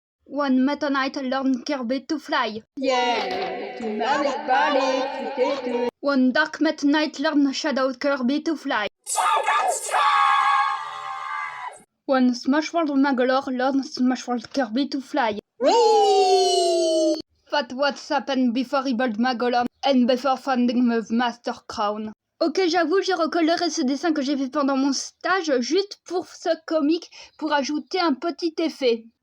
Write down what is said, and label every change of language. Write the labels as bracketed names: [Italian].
[English] One Meta Knight learn Kirby to fly. [French] Yeah, tu m'avais parlé, tu t'es. [English] One Dark Meta Knight learn Shadow Kirby to fly. One Smash World Magolor learn Smash World Kirby to fly. [French] Oui! [English] But what's happened before he built Magolor and before finding the Master Crown? [French] Ok, j'avoue, j'ai recoloré ce dessin que j'ai fait pendant mon stage juste pour ce comic pour ajouter un petit effet.